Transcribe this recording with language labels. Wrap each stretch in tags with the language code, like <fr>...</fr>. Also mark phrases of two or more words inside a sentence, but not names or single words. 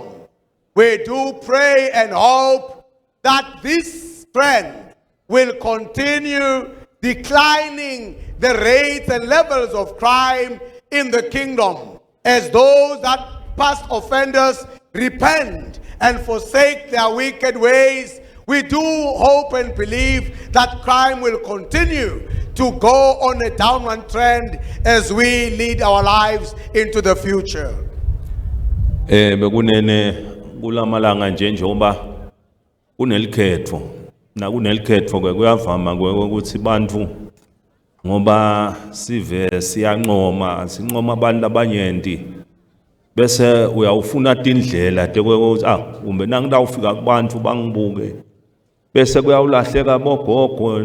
<en>We do pray and hope that this trend will continue declining the rates and levels of crime in the kingdom as those that past offenders repent and forsake their wicked ways. We do hope and believe that crime will continue to go on a downward trend as we lead our lives into the future.</en> <ss>Bekunene kulamalanga njengoba kunelikhetho na kunelikhetho kuyavama ukuthi bantu ngoba sive siyanqoma sinqoma abantu abanyenti bese uyawufuna indlela tekweukuthi kumbe nangidawufika kubantu bangibuke bese kuyawulahleka bogogo</ss>